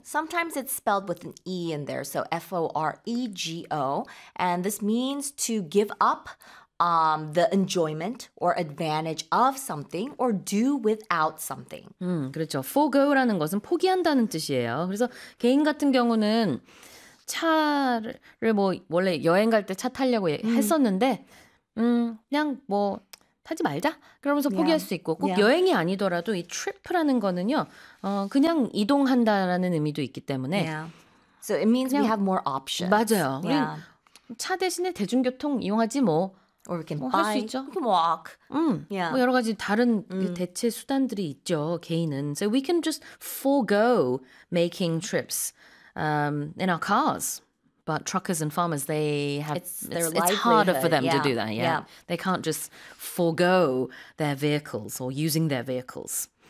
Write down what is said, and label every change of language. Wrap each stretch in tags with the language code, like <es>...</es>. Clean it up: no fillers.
<en>Sometimes it's spelled with an e in there, so forego. And this means to give up the enjoyment or advantage of something or do without something.</en> <ko>그렇죠. Forgo라는 것은 포기한다는 뜻이에요. 그래서 개인 같은 경우는 차를 뭐 원래 여행 갈때차 타려고 했었는데, 그냥 뭐 하지 말자. 그러면서 포기할 수 있고 꼭 여행이 아니더라도 이 trip라는 거는요. 그냥 이동한다라는 의미도 있기 때문에.</ko> <en>So it means we have more options.</en> <ko>맞아요. 차 대신에 대중교통 이용하지 뭐.</ko> <en>Or we can buy.</en> <ko>할 수 있죠.</ko> <en>We can walk.</en> <ko>뭐 여러 가지 다른 대체 수단들이 있죠. 개인은.</ko> <en>So we can just forego making trips in our cars. But truckers and farmers, they have it's harder for them to do that. Yeah. They can't just forego their vehicles or using their vehicles.</en>